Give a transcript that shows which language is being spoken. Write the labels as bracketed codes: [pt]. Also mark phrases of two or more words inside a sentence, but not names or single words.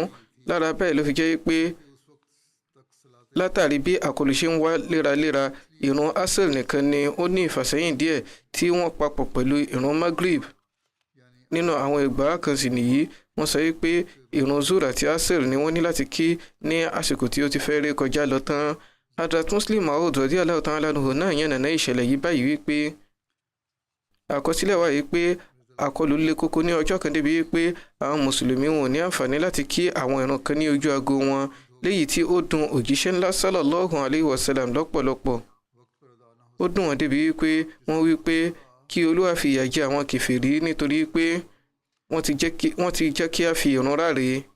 [yo] Lára bẹ́ẹ̀ ló fi jẹ́ pé látàrí bí àkọlù ṣe ń wá léraléra, ìrun asr nìkan ni ó ní ìfàsẹ́yìn díẹ̀ tí wọ́n papọ̀ pẹ̀lú ìrun maghrib. Nínú àwọn ìgbà kan sì nìyí, wọ́n sọ pé ìrun zuhr àti asr ni wọ́n ní láti kí ní àsìkò tí ó ti fẹ́ ré kọjá lọ tán. Hadrat Muslim Maud [ar] رضي الله تعالى عنه [yo] náà yànnàná ìṣẹ̀lẹ̀ yìí báyìí wípé àkọsílẹ̀ wà yìí pé àkọlù le koko ní ọjọ́ kan débi wípé àwọn mùsùlùmí wọn ò ní àǹfààní láti kí àwọn ìrun kan ní ojú aago wọn, léyìí tí ó dùn òjíṣẹ́ ńlá [ar] صلى الله عليه وسلم [yo] lọ́pọ̀lọpọ̀. Ó dùn wọ́n débi wípé wọ́n wí pé kí Olúwa fi ìyà jẹ àwọn kèfèrí nítorí pé wọ́n ti jẹ́ kí a fi ìrun ráre.